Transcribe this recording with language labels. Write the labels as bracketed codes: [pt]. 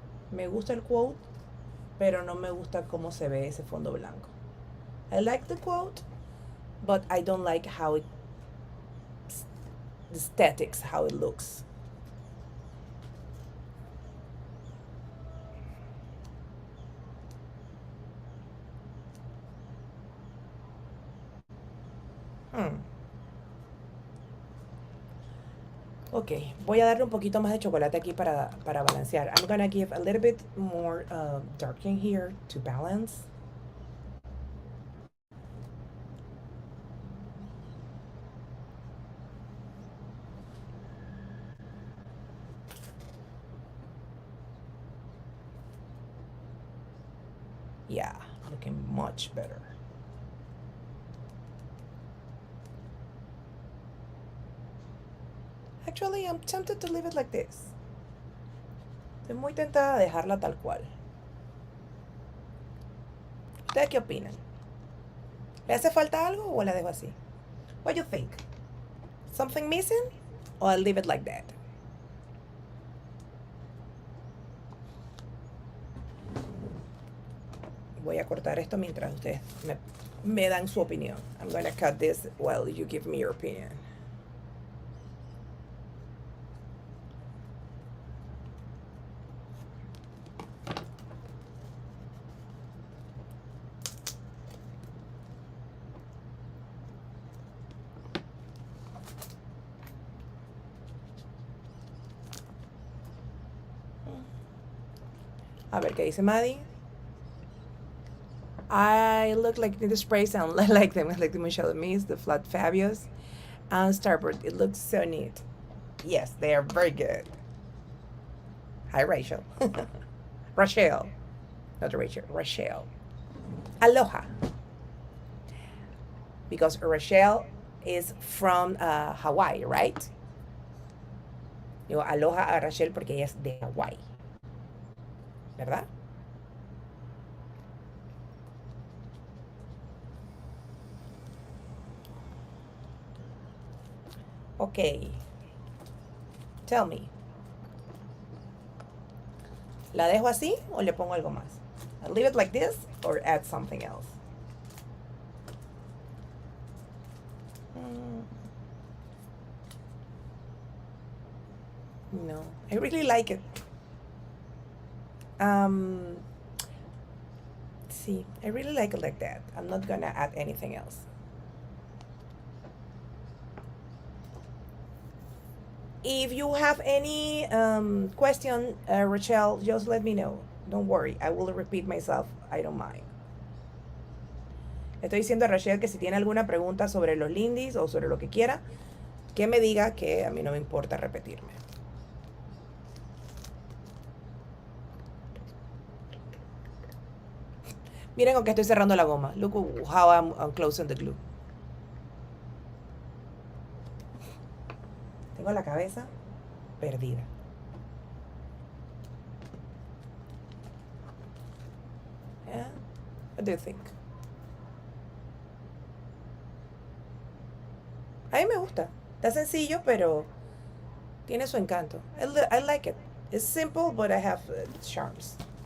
[es] Me gusta el quote, pero no me gusta cómo se ve ese fondo blanco. [en] I like the quote, but I don't like how it, the aesthetics, how it looks. [es] Ok, voy a darle un poquito más de chocolate aquí para balancear. [en] I'm gonna give a little bit more darkening here to balance. Yeah, looking much better. Actually, I'm tempted to leave it like this. [es] Estoy muy tentada de dejarla tal cual. ¿Ustedes qué opinan? ¿Le hace falta algo o la dejo así? [en] What do you think? Something missing? Or I'll leave it like that? [es] Voy a cortar esto mientras ustedes me dan su opinión. [en] I'm gonna cut this while you give me your opinion. [es] A ver, ¿qué dice Maddie? [en] I look like Lindys Sprays and like them. I like the Moonshadow Miss, the flat Fabios, and Starburst. It looks so neat. Yes, they are very good. Hi, Rachel. Rachel. Not Rachel. Rachel. Aloha. Because Rachel is from Hawaii, right? [es] Digo aloha a Rachel porque ella es de Hawaii. ¿Verdad? [en] Ok. Tell me. [es] ¿La dejo así o le pongo algo más? [en] I'll leave it like this or add something else. No, I really like it. See, I really like it like that. I'm not gonna add anything else. If you have any question, Rachel, just let me know. Don't worry, I will repeat myself. I don't mind. [es] Estoy diciendo a Rachel que si tiene alguna pregunta sobre los Lindys o sobre lo que quiera, que me diga, que a mí no me importa repetirme. Miren con que estoy cerrando la goma. [en] Look how I'm closing the glue. [es] Tengo la cabeza perdida. [en] Yeah? What do you think? [es] A mí me gusta. Está sencillo, pero tiene su encanto. [en] I like it. It's simple, but I have charms.